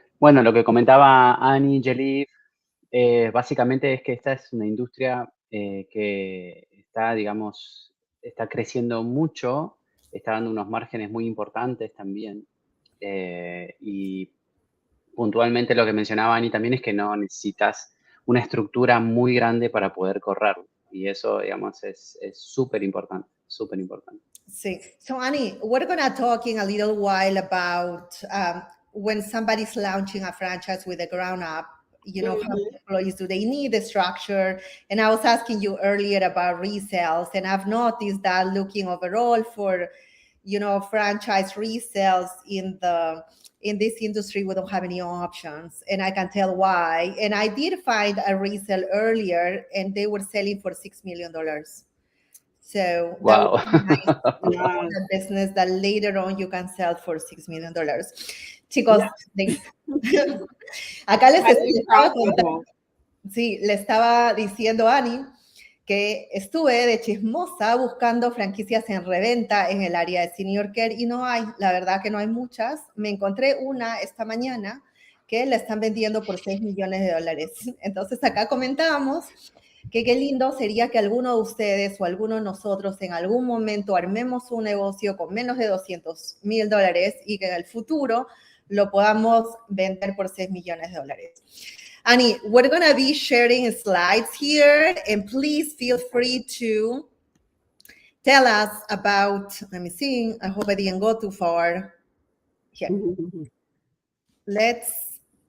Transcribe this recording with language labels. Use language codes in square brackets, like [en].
[es] Bueno, lo que comentaba Annie, Yeliv, básicamente es que esta es una industria que está, digamos, está creciendo mucho, está dando unos márgenes muy importantes también. Y puntualmente lo que mencionaba Annie también es que no necesitas una estructura muy grande para poder correrlo. Y eso, digamos, es súper importante, súper importante. Sí. [en] So, Annie, we're going to talk in a little while about when somebody's launching a franchise with a ground up, you know, how many employees do they need, the structure? And I was asking you earlier about resales, and I've noticed that looking overall for, you know, franchise resales in this industry, we don't have any options, and I can tell why. And I did find a resale earlier, and they were selling for $6 million. So wow. That would be nice a business that later on you can sell for $6 million. [es] Chicos, acá les estaba contando, sí, le estaba diciendo a Annie que estuve de chismosa buscando franquicias en reventa en el área de Senior Care y no hay, la verdad que no hay muchas. Me encontré una esta mañana que la están vendiendo por $6 millones. Entonces acá comentábamos que qué lindo sería que alguno de ustedes o alguno de nosotros en algún momento armemos un negocio con menos de $200,000 y que en el futuro lo podamos vender por $6 millones. [en] Annie, we're going to be sharing slides here, and please feel free to tell us about, let me see, I hope I didn't go too far. Here. Let's